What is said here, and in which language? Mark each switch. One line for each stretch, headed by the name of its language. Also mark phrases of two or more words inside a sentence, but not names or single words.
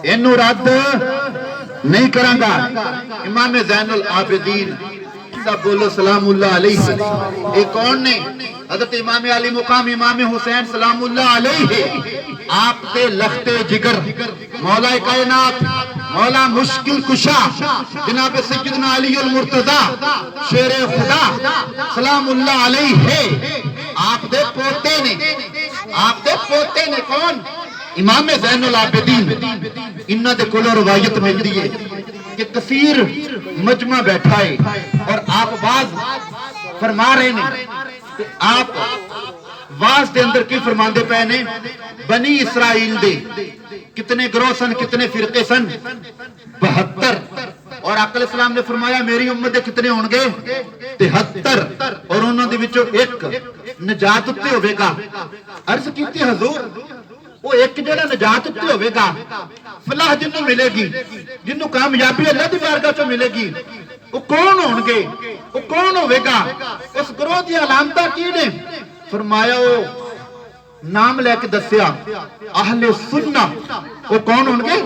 Urdu: اینو رد نہیں کراں گا امام زین العابدین سب بولو سلام اللہ علیہ یہ کون نے حضرت امام علی مقام امام حسین سلام اللہ علیہ آپ کے لخت جگر مولا کائنات مولا مشکل کشا جناب سیدنا علی المرتضی شیر خدا سلام اللہ علیہ آپ دے
Punjabi: پوتے نے کون امام زین العابدین انہاں دے کولوں روایت ملدی ہے کہ کثیر مجمع بیٹھا ہے اور آپ واز فرما رہے ہیں کہ آپ واز دے اندر کی فرماندے پے نے بنی اسرائیل دے کتنے گروہ سن کتنے فرقے سن 72 اور آقا علیہ السلام نے فرمایا میری امت دے کتنے ہون گے 73 اور انہاں دے وچوں ایک نجات اتے ہوے گا عرض کیتی حضور وہ ایک جڑا نجات اتے ہوے گا فلاح جنوں ملے گی جنوں کامیابی اللہ دی بارگاہ چوں ملے گی وہ کون ہون گے وہ کون ہوے گا اس گروہ دی علامتاں کی نے فرمایا وہ نام لے کے دسیا اہل سنہ وہ کون ہوں گے